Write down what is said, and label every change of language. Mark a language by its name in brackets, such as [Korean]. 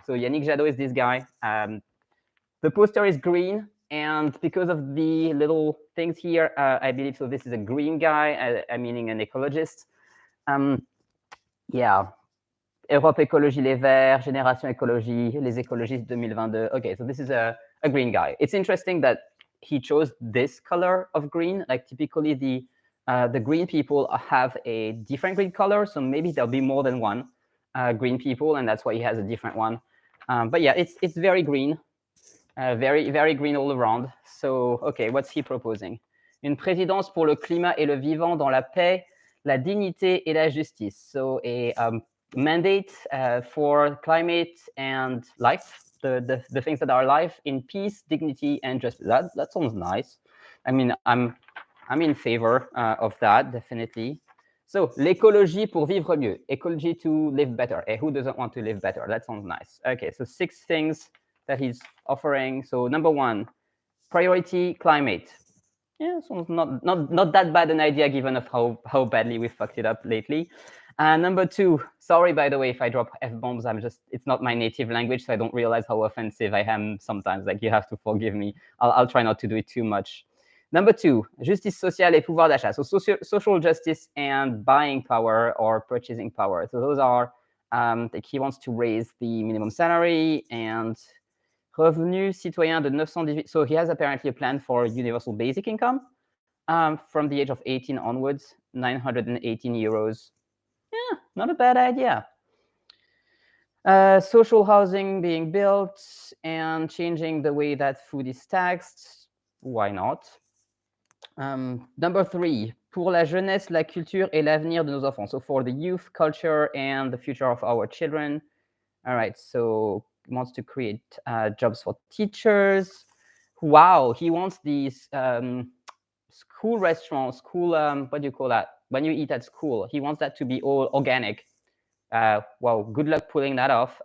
[English] So Yannick Jadot is this guy. The poster is green, and because of the little things here, I believe so. This is a green guy, meaning an ecologist. Yeah, Europe Écologie Les Verts, Génération Écologie, les écologistes 2022. Okay, so this is a green guy. It's interesting that he chose this color of green. Like, typically the green people have a different green color, so maybe there'll be more than one green people, and that's why he has a different one. But yeah, it's very green. Very, very green all around. So, okay, what's he proposing? [French] Une présidence pour le climat et le vivant dans la paix, la dignité et la justice. [English] So, a mandate for climate and life, the things that are life, in peace, dignity, and justice. That sounds nice. I mean, I'm in favor of that, definitely. [French] So, l'écologie pour vivre mieux. [English] Ecology to live better. And who doesn't want to live better? That sounds nice. Okay, so 6 things that he's offering. So number 1, priority climate. Yeah, so not that bad an idea given of how badly we fucked it up lately. Number 2, sorry, by the way, if I drop F-bombs, it's not my native language, so I don't realize how offensive I am sometimes. Like, you have to forgive me. I'll try not to do it too much. Number 2, [French] justice sociale et pouvoir d'achat. [English] So social justice and buying power or purchasing power. So those are, like, he wants to raise the minimum salary and [French] revenu citoyen de 918. [English] So he has apparently a plan for universal basic income from the age of 18 onwards, 918 euros. Yeah, not a bad idea. Social housing being built and changing the way that food is taxed. Why not? [French] Number 3, pour la jeunesse, la culture et l'avenir de nos enfants. [English] So for the youth, culture, and the future of our children. All right, so he wants to create jobs for teachers. Wow, he wants these school restaurants, school, what do you call that? When you eat at school, he wants that to be all organic. Well, good luck pulling that off.